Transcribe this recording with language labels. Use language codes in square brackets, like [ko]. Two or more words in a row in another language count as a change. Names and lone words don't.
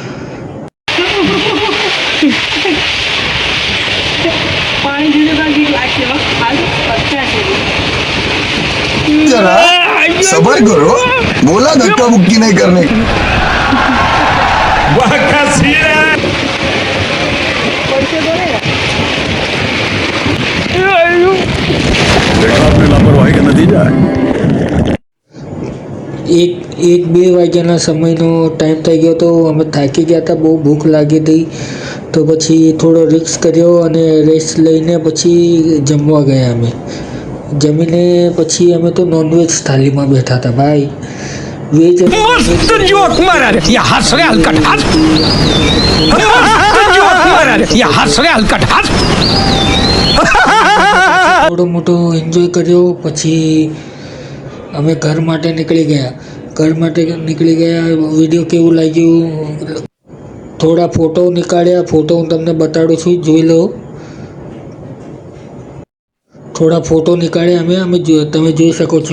[hi] जरा सबर करो, बोला धक्का मुक्की नहीं करने। वाह क्या सीन है। देखा आपने लापरवाही का नतीजा है। [gu] एक 2 વાગ્યાના સમયનો ટાઈમ થઈ ગયો તો અમે થાકી ગયા હતા, બહુ ભૂખ લાગી હતી, તો પછી થોડો રિસ્ક કર્યો અને રેસ્ટ લઈને પછી જમવા ગયા અમે। જમીને પછી અમે તો નોનવેજ થાળીમાં બેઠા હતા ભાઈ। વેજ [hi] मस्त जोक मारा रे, ये हंस रहे हलकट हंस। मस्त जोक मारा रे, ये हंस रहे हलकट हंस। [gu] થોડો મોટો એન્જોય કર્યો। પછી અમે ઘર માટે નીકળી ગયા। વિડીયો કેવું લાગ્યું, થોડા ફોટો નીકાળ્યા। ફોટો હું તમને બતાડું છું, જોઈ લો। થોડા ફોટો નીકાળ્યા અમે તમે જોઈ શકો છો।